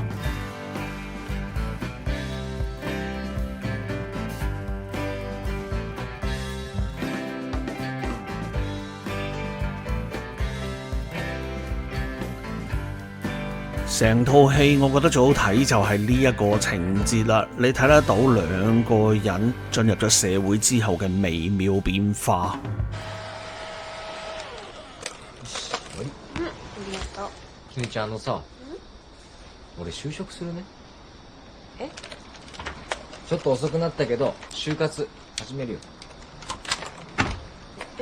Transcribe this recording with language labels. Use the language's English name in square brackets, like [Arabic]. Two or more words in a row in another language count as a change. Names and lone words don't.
[Cantonese] 成套戲我覺得最好睇就係呢一個情節啦，你睇得到兩個人進入咗社會之後嘅微妙變化。 [Japanese] きみちゃんさ、俺就職するね。え？ちょっと遅くなったけど就活始めるよ。では？